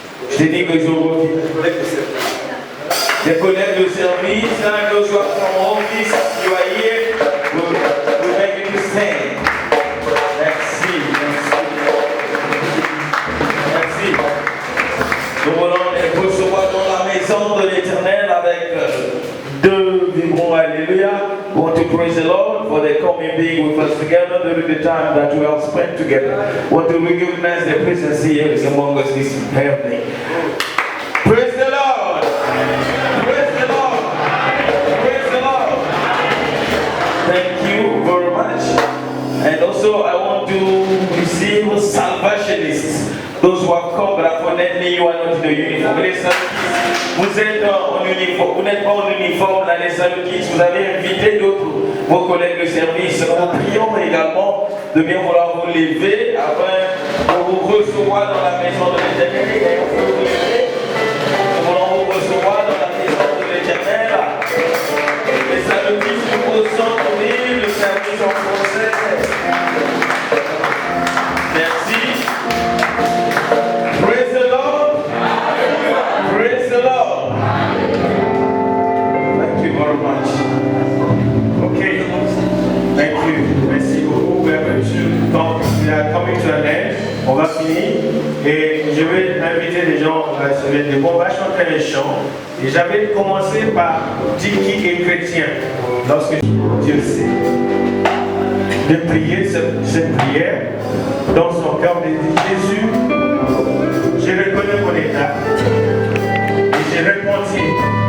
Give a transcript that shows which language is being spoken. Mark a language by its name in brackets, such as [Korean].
[French] Je t'ai dit que je reviens. Les collègues de service, là, que je sois [English] from office, you are here, we make you stand. [French] Merci, merci. Merci. Nous voulons les recevoir dans la maison de l'Éternel avec deux vibrants Alléluia. [English] We want to praise the Lord for the coming being with us together during the time that we have spent together. We want to recognize the presence here among us this evening. Praise the Lord! Praise the Lord! Praise the Lord! Thank you very much. And also I want to receive salvationists. Those who have come, but unfortunately you are not in the uniform. [French] Vous êtes en uniforme, vous n'êtes pas en uniforme, là, les salukis, vous avez invité d'autres, vos collègues de service. Nous prions également de bien vouloir vous lever afin de vous recevoir dans la maison de l'Éternel. Nous voulons vous recevoir dans la maison de l'Éternel. Les salukis, nous vous entendez, le service en français. [English] Merci. Praise the Lord. Praise the Lord. Thank you very much. Okay. Thank you. [French] Merci beaucoup. [English] Donc, we are coming to an end. [French] On va finir. Et je vais inviter les gens à se mettre debout. On va chanter les chants. Et j'avais commencé par dire qui est chrétien. Lorsque Dieu sait. De prier cette prière dans son cœur, de dire Jésus, je reconnais mon état et j'ai repenti.